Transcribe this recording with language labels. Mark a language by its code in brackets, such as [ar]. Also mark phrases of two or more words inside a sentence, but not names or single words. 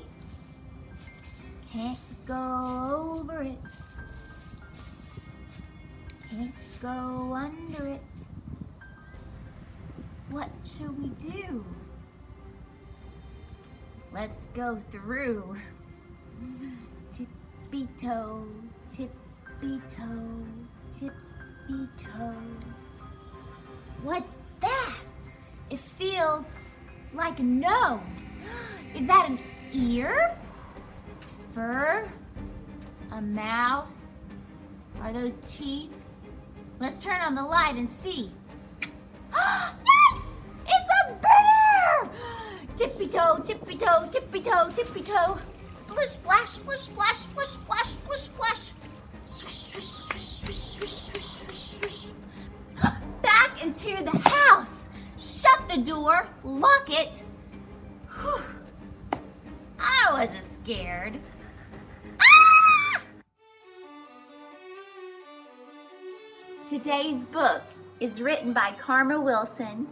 [en] Can't go over it. Can't go under it. What should we do? Let's go through. Tippy-toe, tippy-toe, tippy-toe. What's that? It feels like a nose. Is that an ear? Fur? A mouth? Are those teeth? Let's turn on the light and see. Yikes! It's a bear! Tippy-toe, tippy-toe, tippy-toe, tippy-toe. Splish, splash, splish, splash, splish, splash, splish, splash. Swish, swish, swish, swish, swish, swish, swish, swish. Back into the house. Shut the door, lock it. Whew. I wasn't scared. Ah! Today's book is written by Karma Wilson.